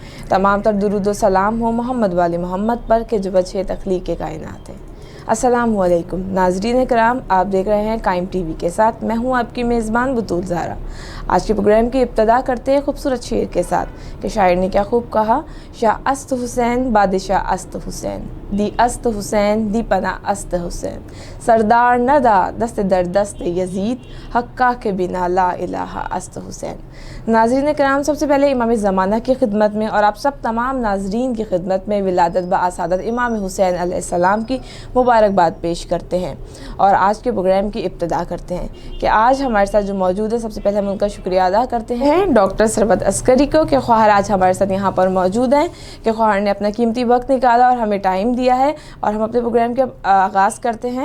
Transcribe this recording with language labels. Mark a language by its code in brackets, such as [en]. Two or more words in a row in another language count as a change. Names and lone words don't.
[ur] تمام تر درود و سلام ہو محمد والے محمد پر کہ جو وجہ تخلیق کائنات ہے۔ السلام علیکم ناظرین کرام، آپ دیکھ رہے ہیں قائم ٹی وی کے ساتھ، میں ہوں آپ کی میزبان بطول زہرا۔ آج کے پروگرام کی ابتدا کرتے ہیں خوبصورت شعر کے ساتھ کہ شاعر نے کیا خوب کہا: [fa] شاہ است حسین بادشاہ است حسین، دی است حسین دی پناہ است حسین، سردار ندا دست در دست یزید، حقہ کے بنا لا الہ است حسین۔ [ur] ناظرین کرام، سب سے پہلے امام زمانہ کی خدمت میں اور آپ سب تمام ناظرین کی خدمت میں ولادت بآسادت امام حسین علیہ السلام کی مبارکباد پیش کرتے ہیں اور آج کے پروگرام کی ابتدا کرتے ہیں کہ آج ہمارے ساتھ جو موجود ہے، سب سے پہلے ہم ان کا شکریہ ادا کرتے ہیں ڈاکٹر ثروت عسکری کو کہ خواہر آج ہمارے ساتھ یہاں پر موجود ہیں، کہ خواہر نے اپنا قیمتی وقت نکالا اور ہمیں ٹائم دیا ہے، اور ہم اپنے پروگرام کے آغاز کرتے ہیں۔